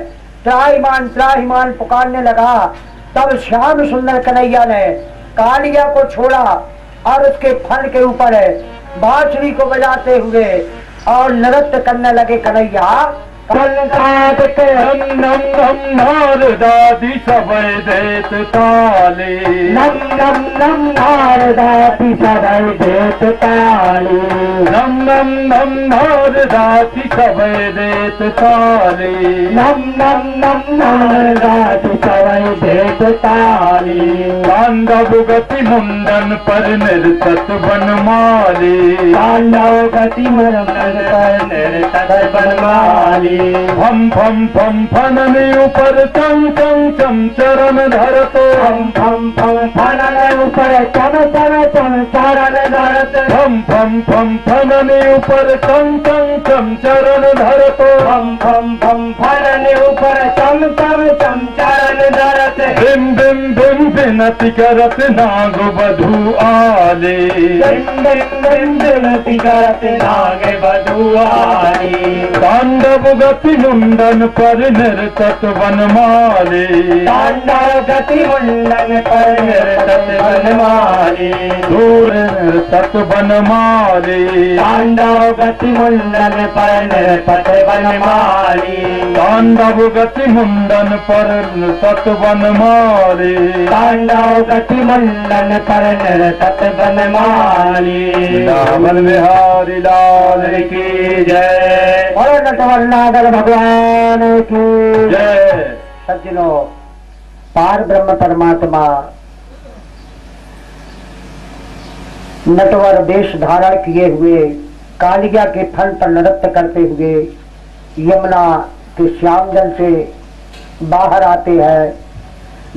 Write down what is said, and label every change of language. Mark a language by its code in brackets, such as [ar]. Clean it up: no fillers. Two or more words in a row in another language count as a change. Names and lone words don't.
[hi] त्राहिमाम त्राहिमाम पुकारने लगा। तब श्याम सुंदर कन्हैया ने कालिया को छोड़ा और उसके फन के ऊपर बांसुरी को बजाते हुए और नृत्य करने लगे कन्हैया। [bra] नारदादी सबय देत ताली, नम नम नम नारदादी सबय देत ताली, नम नम नम नारदादी सबय देत ताली, नम नम नम नारदादी सबय देत ताली। तांडव गति मुंडन पर निर्तत बनमाली, तांडव गति मुंडन पर निर्तत बनमाली। फम फम फम फनने ऊपर चम चम चम चरण धरतो, फम फम फम फनने ऊपर चम चम चम चरण धरतो, फम फम फम फनने ऊपर चम चम चम चरण धरतो, फम फम फम फनने ऊपर चम चम चम चरण धरतो। बिम बिम बिम विनति करत नाग वधू आले, बिम बिम बिम विनति करत नाग वधू आले। तांडव गति मुंडन पर निर्तत वनमाली, तांडव गति मुंडन पर निर्तत वनमाली, दूर निर्तत वनमाली, तांडव गति मुंडन पर निर्तत वनमाली, तांडव गति मुंडन पर निर्तत वनमाली, तांडव गति मुंडन पर निर्तत वनमाली। [hi] रावण बिहारी लाल की जय, और नटवर नागर भगवान की जय। सज्जनों, पार ब्रह्म परमात्मा नटवर वेश धारण किए हुए कालिया के फन पर नृत्य करते हुए यमुना के श्याम जल से बाहर आते हैं।